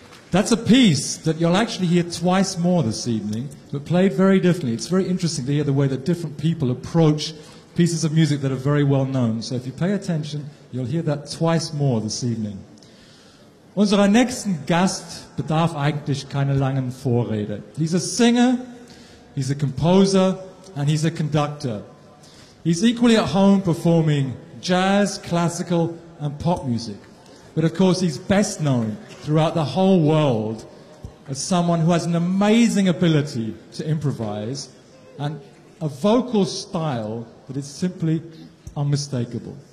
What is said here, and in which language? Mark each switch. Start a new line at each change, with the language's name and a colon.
English: That's a piece that you'll actually hear twice more this evening, but played very differently. It's very interesting to hear the way that different people approach pieces of music that are very well known. So if you pay attention, you'll hear that twice more this evening.
German: Unser nächsten Gast bedarf eigentlich keiner langen Vorrede.
English: He's a singer, he's a composer, and he's a conductor. He's equally at home performing jazz, classical, and pop music. But of course, he's best known throughout the whole world as someone who has an amazing ability to improvise and a vocal style that is simply unmistakable.